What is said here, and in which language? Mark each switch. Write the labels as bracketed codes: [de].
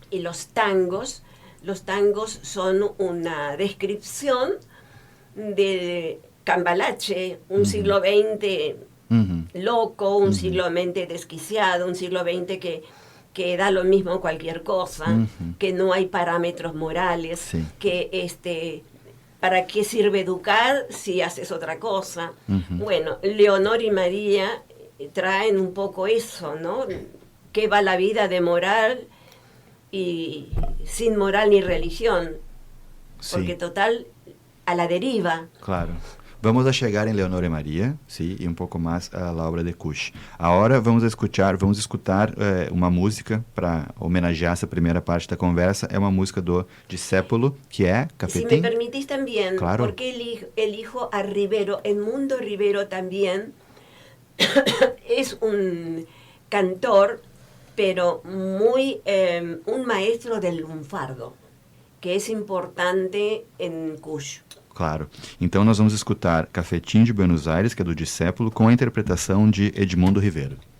[es] Y los tangos son una descripción de Cambalache, un siglo XX loco, un siglo XX desquiciado, un siglo XX que da lo mismo cualquier cosa, que no hay parámetros morales, sí, que ¿para qué sirve educar si haces otra cosa? Bueno, Leonor y María traen un poco eso, ¿no? ¿Qué va la vida de moral y sin moral ni religión? Porque sí, total, a la deriva. Claro. [pt] Vamos a chegar em Leonor e Maria, sim, e um pouco mais a obra de Kush. Agora vamos escutar uma música para homenagear essa primeira parte da conversa. É uma música do Discépolo, que é Cafetín. [es] Si me permitís también, claro, porque elijo a Rivero. Edmundo Rivero también es un cantor, pero un maestro del lunfardo, que es importante en Kush. Claro. [pt] Então nós vamos escutar Cafetim de Buenos Aires, que é do Discépolo, com a interpretação de Edmundo Rivero.